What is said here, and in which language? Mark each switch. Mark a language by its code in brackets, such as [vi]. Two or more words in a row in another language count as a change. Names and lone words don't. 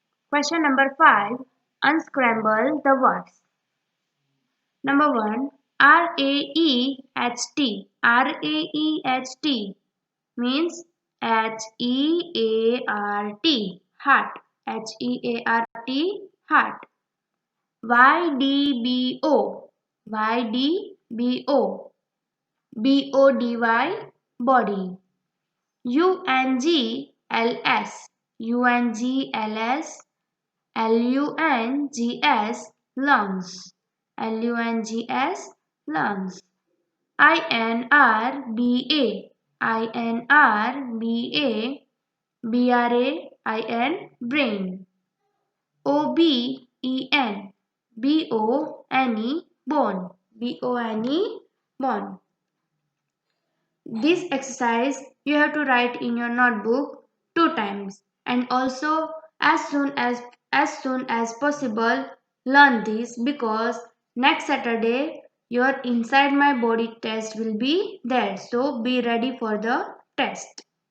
[en] Question number 5. Unscramble the words. Number 1. R-A-E-H-T. R-A-E-H-T means H-E-A-R-T. Heart. H-E-A-R-T. Heart. Y-D-B-O. Y-D-B-O. B-O-D-Y. Body. U-N-G-L-S. U-N-G-L-S. L-U-N-G-S. Lungs. L-U-N-G-S. Lungs. I-N-R-B-A. I-N-R-B-A. B-R-A-I-N. Brain. O-B-E-N. B-O-N-E. Bone. B-O-N-E. Bone. This exercise you have to write in your notebook 2 times, and also as soon as possible learn this, because next Saturday your inside my body test will be there, so be ready for the test.